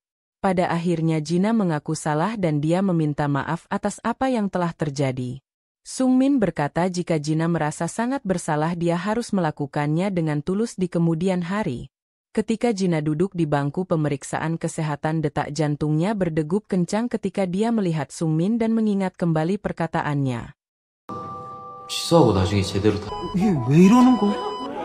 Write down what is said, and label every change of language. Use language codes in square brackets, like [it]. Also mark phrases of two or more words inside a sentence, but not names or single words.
[id] Pada akhirnya Jina mengaku salah dan dia meminta maaf atas apa yang telah terjadi. Sungmin berkata jika Jina merasa sangat bersalah dia harus melakukannya dengan tulus di kemudian hari. Ketika Jina duduk di bangku pemeriksaan kesehatan detak jantungnya berdegup kencang ketika dia melihat Sungmin dan mengingat kembali perkataannya. [ko] 취소하고 나중에 제대로 다... 이게 왜 이러는 거야?